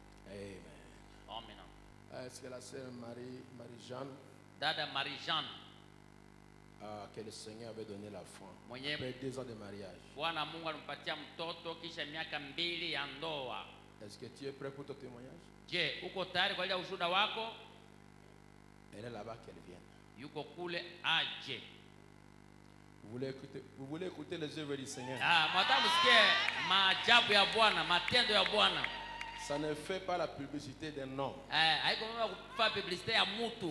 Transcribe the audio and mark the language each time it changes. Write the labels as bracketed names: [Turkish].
[French] Amen. Amen. Est-ce que la sœur Marie-Jeanne, [Swahili] Dada Marie-Jeanne, [French] que le Seigneur avait donné l'enfant [Swahili] Mwenye- [French] après 2 ans de mariage, [Swahili] Bwana Mungu alimpatia mtoto kisha miaka 2 ya ndoa. [French] est-ce que tu es prêt pour ton témoignage? [Swahili] Je, uko tayari kwa ajili ya ushuhuda wako? [French] Elle est là-bas, qu'elle vienne. [Swahili] Yuko kule aje. [French] Vous voulez écouter les œuvres du Seigneur? [Swahili] Mwataka msikie maajabu ya Bwana, matendo ya Bwana. [French] Ça ne fait pas la publicité d'un homme, [Swahili] Haiko mama kufanya publicité ya mtu.